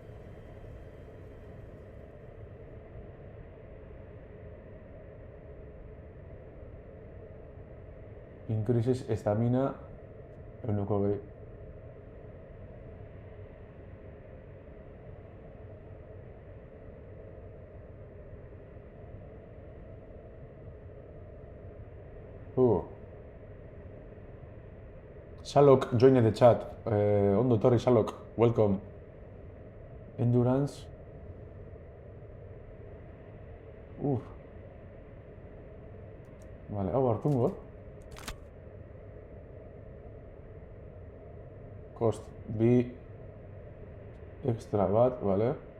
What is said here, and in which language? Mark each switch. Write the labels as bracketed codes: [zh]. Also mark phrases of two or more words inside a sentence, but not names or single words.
[en] Increases estamina [eu] euneko gehi. [en] Shalok joined the chat. [eu] Ondo etorri Shalok, welcome. Endurance. Vale, hau hartungo. [en] Cost B extra [eu] bat, vale.